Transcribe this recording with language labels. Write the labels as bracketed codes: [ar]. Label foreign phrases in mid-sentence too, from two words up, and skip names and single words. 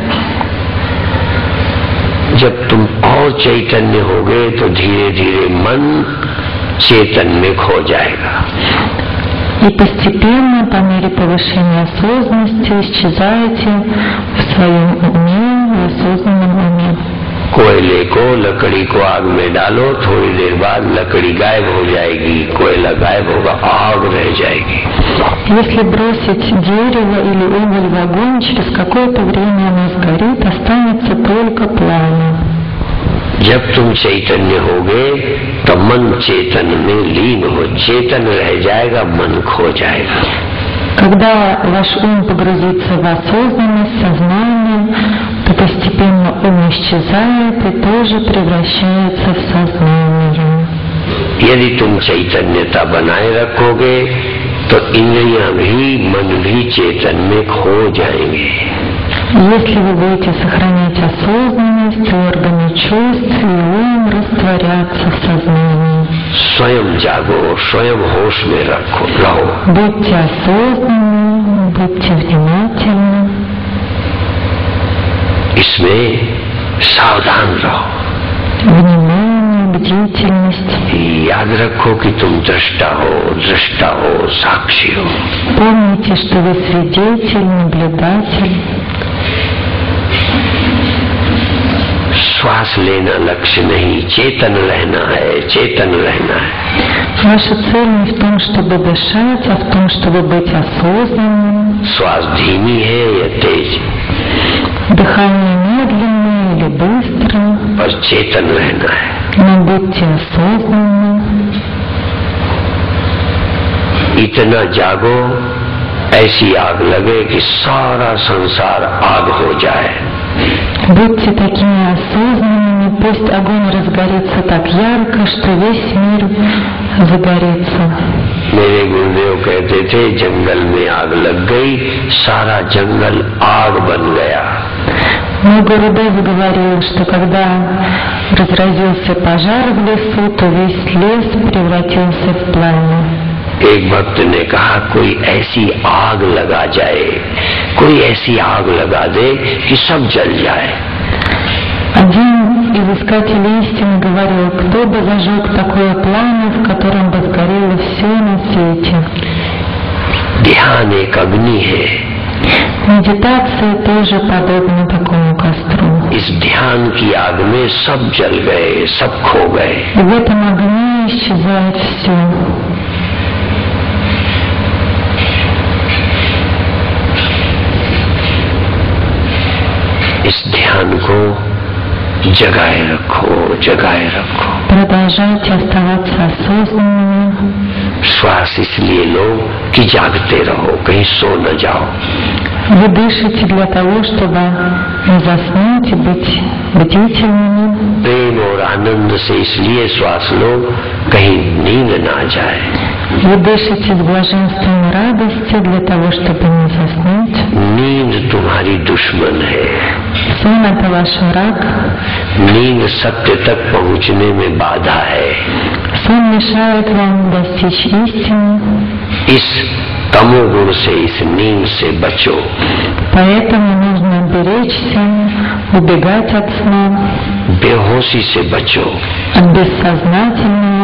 [hi] जब तुम और चैतन्य होगे तो धीरे धीरे मन चेतन में खो जाएगा। [ru] И постепенно, по мере повышения осознанности, исчезаете в своем уме, в осознанном уме. [hi] कोयले को, लकड़ी को आग में डालो, थोड़ी देर बाद लकड़ी गायब हो जाएगी, कोयला गायब होगा, आग रह जाएगी। [ru] Если бросить дерево или уголь в огонь, через какое-то время оно сгорит, останется только пламя. [hi] जब तुम चैतन्य होगे तो मन चेतन में लीन हो, चेतन रह जाएगा, मन खो जाएगा। [ru] Когда ваш ум погрузится в осознанность, сознание, то постепенно ум исчезает и тоже превращается в сознание. [hi] यदि तुम चैतन्यता बनाए रखोगे तो इंद्रियां भी, मन भी चेतन में खो जाएंगे। [ru] Если вы будете сохранять осознанность, органы чувств и ум растворятся в сознании. [hi] स्वयं जागो, स्वयं होश में रहो। [ru] Будьте осознанны, будьте внимательны. [hi] इसमें सावधान रहो। [ru] Внимание, бдительность. [hi] याद रखो कि तुम दृष्टा हो, साक्षी हो। [ru] Помните, что вы свидетель, наблюдатель. [hi] श्वास लेना लक्ष्य नहीं, चेतन रहना है, चेतन रहना है। [ru] Ваша цель не в том, чтобы дышать, а в том, чтобы быть осознанным. [hi] श्वास धीमी है या तेज, [ru] Дыхание медленное или быстрое, [hi] बस चेतन रहना है। [ru] но будьте осознанны. [hi] इतना जागो ऐसी आग लगे कि सारा संसार आग हो जाए। [ru] Будьте такими осознанными, пусть огонь разгорится так ярко, что весь мир загорится. [hi] मेरे गुरुदेव कहते थे जंगल में आग लग गई, सारा जंगल आग बन गया। [ru] Мой Гурудев говорил, что когда разразился пожар в лесу, то весь лес превратился в пламя. [hi] एक भक्त ने कहा कोई ऐसी आग लगा जाए, कोई ऐसी आग लगा दे कि सब जल जाए। [ru] Один из искателей истины говорил, кто кто бы зажег такое пламя, в котором бы сгорело все на свете? [hi] ध्यान एक अग्नि है। [ru] Медитация тоже подобна такому костру. [hi] इस ध्यान की आग में सब जल गए, सब खो गए। [ru] И в этом огне исчезает все. [hi] इस ध्यान को जगाए रखो, जगाए रखो। [ru] Продолжайте оставаться осознанными. [hi] श्वास इसलिए लो कि जागते रहो, कहीं सो न जाओ। [ru] Вы дышите для того, чтобы не заснуть и быть бдительными. [hi] प्रेम और आनंद से इसलिए श्वास लो कहीं नींद ना जाए। [ru] Вы дышите с блаженством и радостью для того, чтобы не заснуть. [hi] नींद तुम्हारी दुश्मन है। [ru] Сон — это ваш враг. [hi] नींद सत्य तक पहुंचने में बाधा है। [ru] Сон мешает вам достичь истины. [hi] इस तमोगुण से, इस नींद से बचो। [ru] Поэтому нужно беречься, убегать от сна, [hi] बेहोशी से बचो, [ru] от бессознательного.